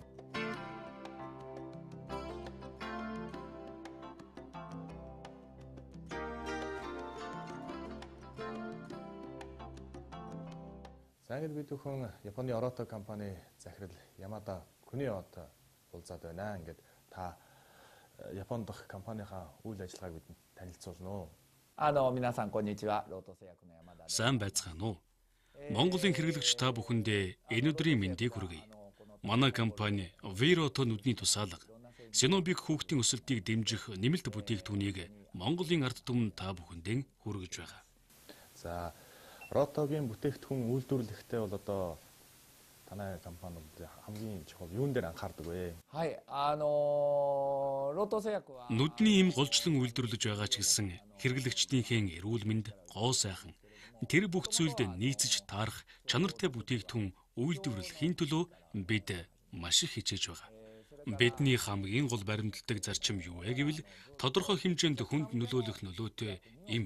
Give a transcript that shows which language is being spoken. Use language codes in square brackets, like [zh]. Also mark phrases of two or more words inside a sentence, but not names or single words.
[mn] За ингээд бид бүхэн Японы Rото компани захирал Ямада Куниод уулзаад байна. Ингээд та Японд дах компанийнхаа үйл ажиллагааг бидэнд танилцуулна уу? [ja] 皆さんこんにちは。ロート製薬の山田です。 [mn] Сайн байцгаана уу? Монголын хэрэглэгч та бүхэндээ энэ өдрийн мэндийг хүргэе. Манай компани Viro-то нүдний тусаалга, Synobic хүүхдийн өсөлтийг дэмжих нэмэлт бүтээгдэхүүнийг Монголын ард түмэн та бүхэндээ хүргэж байгаа. За Rotогийн бүтээгдэхүүн үйлдвэрлэхдээ бол одоо Танай компаниуд хамгийн чухал юун дээр анхаардаг вэ? [ja] はい、ロート製薬は [mn] Нүдний им голчлон үйлдвэрлэж байгаа ч гэсэн хэрэглэгчдийнхээ эрүүл мэнд, гоо сайхан тэр бүх зүйлд нийцэж таарах чанартай бүтээгдэхүүн үйлдвэрлэхийн төлөө бид маш их хичээж байгаа. Бидний хамгийн гол баримтлагдаг зарчим юу вэ гэвэл тодорхой хэмжээнд хүнд нөлөөлөх нөлөөтэй им.